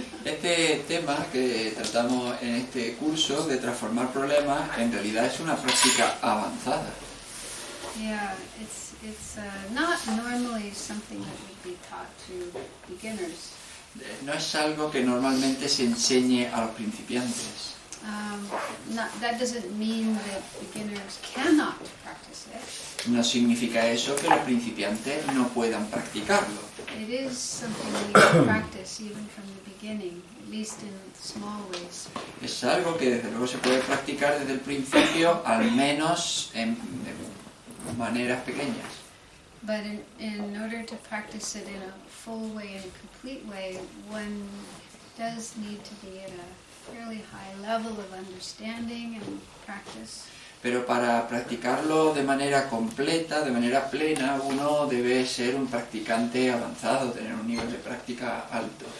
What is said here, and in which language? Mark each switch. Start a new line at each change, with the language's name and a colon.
Spanish: Este tema que tratamos en este curso de transformar problemas en realidad es una práctica avanzada.
English: Yeah, it's not normally something that would be taught to beginners.
Spanish: No es algo que normalmente se enseñe a los principiantes.
English: That doesn't mean that beginners cannot practice it.
Spanish: No significa eso que los principiantes no puedan practicarlo.
English: It is something we can practice even from the beginning, at least in small ways.
Spanish: Es algo que desde luego se puede practicar desde el principio, al menos en maneras pequeñas.
English: But in order to practice it in a full way and complete way, one does need to be at a fairly high level of understanding and practice.
Spanish: Pero para practicarlo de manera completa, de manera plena, uno debe ser un practicante avanzado, tener un nivel de práctica alto.